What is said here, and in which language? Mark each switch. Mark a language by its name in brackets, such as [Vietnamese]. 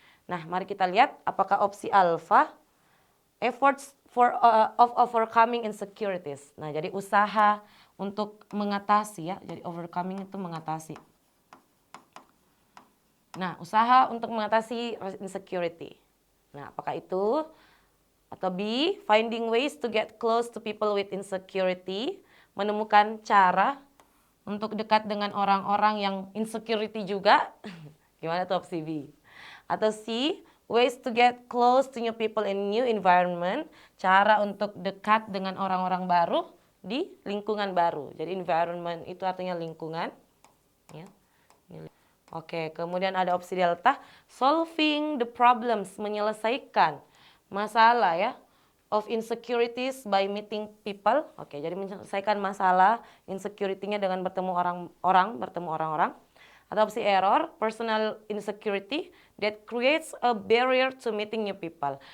[Indonesian] Nah, mari kita lihat apakah opsi alfa [English] efforts of overcoming insecurities. [Indonesian] Nah, jadi usaha untuk mengatasi ya. Jadi overcoming itu mengatasi. Nah, usaha untuk mengatasi insecurity. Nah, apakah itu? [English] Atau B, finding ways to get close to people with insecurity. [Indonesian] Menemukan cara untuk dekat dengan orang-orang yang insecurity juga. Gimana tuh opsi B? [English] Atau C, ways to get close to new people in new environment. [Indonesian] Cara untuk dekat dengan orang-orang baru di lingkungan baru. Jadi environment itu artinya lingkungan. Ya. Oke, kemudian ada opsi delta, [English] solving the problems, [Indonesian] menyelesaikan masalah ya, [English] of insecurities by meeting people. [Indonesian] Oke, jadi menyelesaikan masalah insecurity-nya dengan bertemu orang-orang. Atau opsi [English] error, personal insecurity that creates a barrier to meeting new people.